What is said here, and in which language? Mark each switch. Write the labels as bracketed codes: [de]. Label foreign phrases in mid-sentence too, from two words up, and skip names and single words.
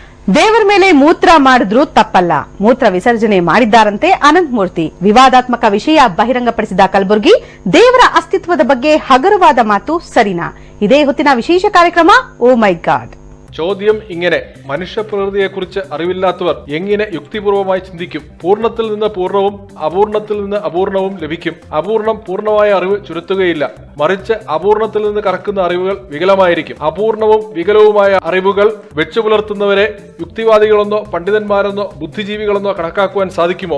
[kn] ದೇವರ ಮೇಲೆ ಮೂತ್ರ ಮಾಡಿದ್ರೂ ತಪ್ಪಲ್ಲ. ಮೂತ್ರ ವಿಸರ್ಜನೆ ಮಾಡಿದ್ದಾರಂತೆ ಅನಂತ್ ಮೂರ್ತಿ. ವಿವಾದಾತ್ಮಕ ವಿಷಯ ಬಹಿರಂಗಪಡಿಸಿದ ಕಲಬುರ್ಗಿ ದೇವರ ಅಸ್ತಿತ್ವದ ಬಗ್ಗೆ ಹಗರವಾದ ಮಾತು ಸರಿನಾ? ಇದೇ ಹೊತ್ತಿನ ವಿಶೇಷ ಕಾರ್ಯಕ್ರಮ ಓ ಮೈ ಗಾಡ್. [ml] ചോദ്യം ഇങ്ങനെ: മനുഷ്യപ്രകൃതിയെക്കുറിച്ച് അറിവില്ലാത്തവർ എങ്ങനെ യുക്തിപൂർവമായി ചിന്തിക്കും? പൂർണ്ണത്തിൽ നിന്ന് പൂർണ്ണവും അപൂർണത്തിൽ നിന്ന് അപൂർണവും ലഭിക്കും. അപൂർണം പൂർണ്ണമായ അറിവ് ചുരുത്തുകയില്ല, മറിച്ച് അപൂർണത്തിൽ നിന്ന് കറക്കുന്ന അറിവുകൾ വികലമായിരിക്കും. അപൂർണവും വികലവുമായ അറിവുകൾ വെച്ചുപുലർത്തുന്നവരെ യുക്തിവാദികളെന്നോ പണ്ഡിതന്മാരെന്നോ ബുദ്ധിജീവികളെന്നോ കണക്കാക്കുവാൻ സാധിക്കുമോ?